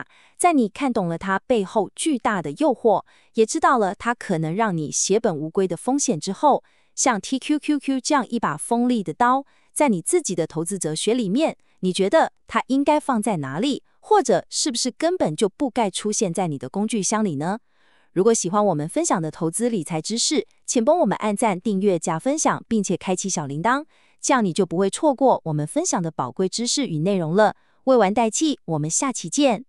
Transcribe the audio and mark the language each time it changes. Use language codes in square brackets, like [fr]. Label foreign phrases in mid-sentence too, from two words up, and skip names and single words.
[zh] 在你看懂了它背後巨大的誘惑，也知道了它可能讓你血本無歸的風險之後，像 TQQQ 這樣一把鋒利的刀，在你自己的投資哲學裡面，你覺得它應該放在哪裡？或者是不是根本就不該出現在你的工具箱裡呢？如果喜歡我們分享的投資理財知識，請幫我們按讚、訂閱、加分享，並且開啟小鈴鐺，這樣你就不會錯過我們分享的寶貴知識與內容了。未完待續，我們下期見。